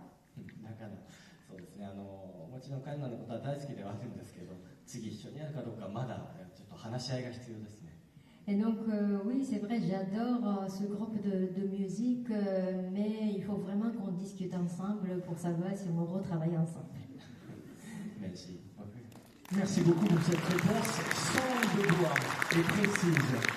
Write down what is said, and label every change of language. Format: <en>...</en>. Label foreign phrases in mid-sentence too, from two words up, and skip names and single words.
<ja>だからそうですね、もちろん彼らのことは大好きではあるんですけど、次一緒にやるかどうかまだちょっと話し合いが必要ですね。</ja> <fr>Et donc, oui, c'est vrai, j'adore ce groupe de musique, mais il faut vraiment qu'on discute ensemble pour savoir si on retravaille ensemble. Merci. Merci beaucoup pour cette réponse sans de doigt et précise.</fr>